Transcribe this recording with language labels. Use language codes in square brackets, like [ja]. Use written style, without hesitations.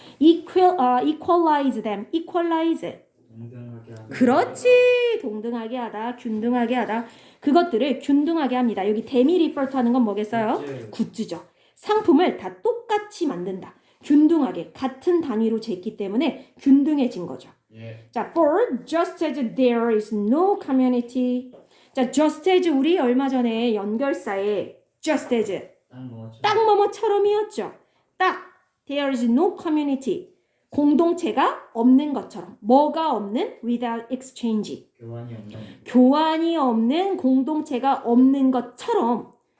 [en] Equalize them. Equalize. [ko] 동등하게 하는 그렇지. 동등하게 하다. 균등하게 하다. 그것들을 균등하게 합니다. 여기 them이 [en] refer to [ko] 하는 건 뭐겠어요? 굿즈죠. 상품을 다 똑같이 만든다. 균등하게 같은 단위로 쟀기 때문에 균등해진 거죠. 예. [en] 자, for just as there is no community. [ko] 자, [en] just as [ko] 우리 얼마 전에 연결사에 just as 딱 뭐뭐처럼이었죠. 딱 [en] there is no community. [ko] 공동체가 없는 것처럼. 뭐가 없는? [en] without exchange. [ko] 교환이 없는 공동체가 없는 것처럼.